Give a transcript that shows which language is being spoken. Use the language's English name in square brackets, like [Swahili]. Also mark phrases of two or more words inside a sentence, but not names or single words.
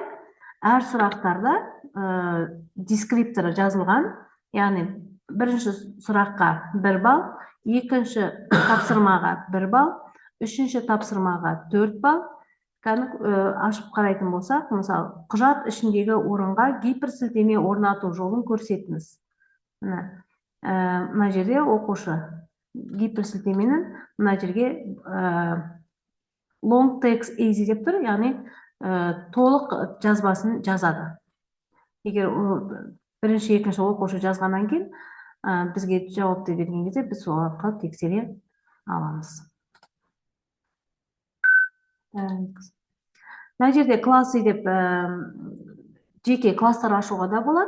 [Kazakh] Әр сұрақтарда дескрипторы жазылған, яғни бірінші сұраққа 1 балл, екінші тапсырмаға 1 балл, үшінші тапсырмаға 4 балл. Ашып қарайтын болсақ, мысалы, құжат ішіндегі орынға гиперсілтеме орнату жолын көрсетіңіз. Мына жерде оқушы гиперсілтеменің мына жерге [English] long text easy [Kazakh] деп тұр, яғни толық жазбасын жазады. Егер бірінші, екінші оқушы жазғаннан кейін, бізге жауапты берген кезде біз сол арқылы тексере аламыз. Мына жерде классы деп жеке класстар ашуға да болады.